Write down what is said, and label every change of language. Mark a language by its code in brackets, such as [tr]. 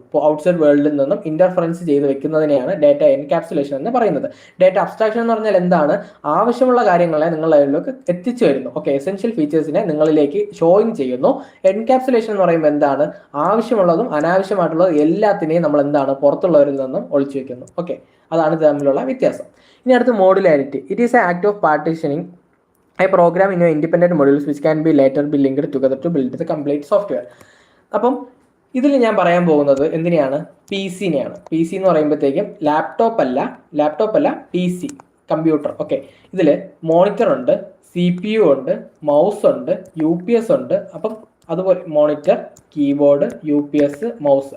[ml] ഇപ്പോൾ ഔട്ട്സൈഡ് വേൾഡിൽ നിന്നും ഇന്റർഫറൻസ് ചെയ്ത് വെക്കുന്നതിനെയാണ് ഡാറ്റ എൻകാപ്സുലേഷൻ എന്ന് പറയുന്നത്. ഡാറ്റ അബ്സ്ട്രാക്ഷൻ എന്ന് പറഞ്ഞാൽ എന്താണ്? ആവശ്യമുള്ള കാര്യങ്ങളെ നിങ്ങളുടെ അതിലേക്ക് എത്തിച്ചു വരുന്നു. ഓക്കെ, എസെൻഷ്യൽ ഫീച്ചേഴ്സിനെ നിങ്ങളിലേക്ക് ഷോയിങ് ചെയ്യുന്നു. എൻകാപ്സുലേഷൻ എന്ന് പറയുമ്പോൾ എന്താണ്? ആവശ്യമുള്ളതും അനാവശ്യമായിട്ടുള്ളതും എല്ലാത്തിനെയും നമ്മൾ എന്താണ് പുറത്തുള്ളവരിൽ നിന്നും ഒളിച്ചു വെക്കുന്നു. ഓക്കെ, അതാണ് തമ്മിലുള്ള വ്യത്യാസം. ഇനി അടുത്ത് modularity. [en] It is a act of partitioning a program in your independent modules which can be later be linked together to build the complete software. [ml] അപ്പം ഇതിൽ ഞാൻ പറയാൻ പോകുന്നത് എന്തിനെയാണ്? PC-നെയാണ്. PC എന്ന് പറയുമ്പോഴത്തേക്കും ലാപ്ടോപ്പ് അല്ല PC, കമ്പ്യൂട്ടർ. ഓക്കെ, ഇതിൽ മോണിറ്റർ ഉണ്ട്, CPU ഉണ്ട്, മൗസ് ഉണ്ട്, UPS ഉണ്ട്. അപ്പം അതുപോലെ മോണിറ്റർ, കീബോർഡ്, UPS, മൗസ്.